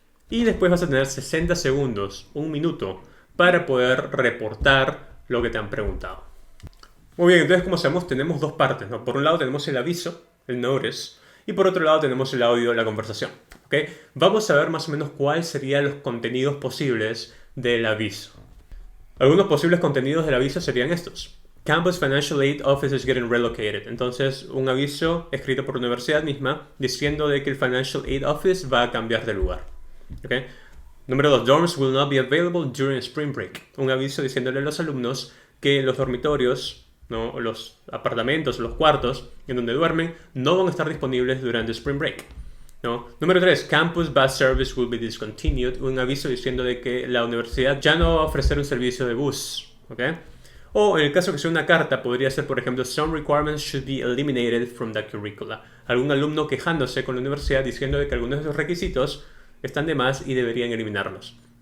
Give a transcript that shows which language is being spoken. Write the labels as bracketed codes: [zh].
[es] Y después vas a tener 60 segundos, 1 minuto, para poder reportar lo que te han preguntado. Muy bien, entonces como sabemos tenemos dos partes, ¿no? Por un lado tenemos el aviso, el notice, y por otro lado tenemos el audio, la conversación. ¿Okay? Vamos a ver más o menos cuáles serían los contenidos posibles del aviso. Algunos posibles contenidos del aviso serían estos. [en] Campus Financial Aid Office is getting relocated. [es] Entonces, un aviso escrito por la universidad misma diciendo de que el Financial Aid Office va a cambiar de lugar. ¿Okay? Número 2. [en] Dorms will not be available during spring break. [es] Un aviso diciéndole a los alumnos que los dormitorios, ¿no? Los apartamentos, los cuartos en donde duermen no van a estar disponibles durante spring break, ¿no? Número 3. [en] Campus bus service will be discontinued. [es] Un aviso diciendo de que la universidad ya no va a ofrecer un servicio de bus. ¿Okay? O en el caso que sea una carta, podría ser, por ejemplo, [en] some requirements should be eliminated from the curricula. [es] Algún alumno quejándose con la universidad diciendo de que algunos de esos requisitos están de más y deberían eliminarlos.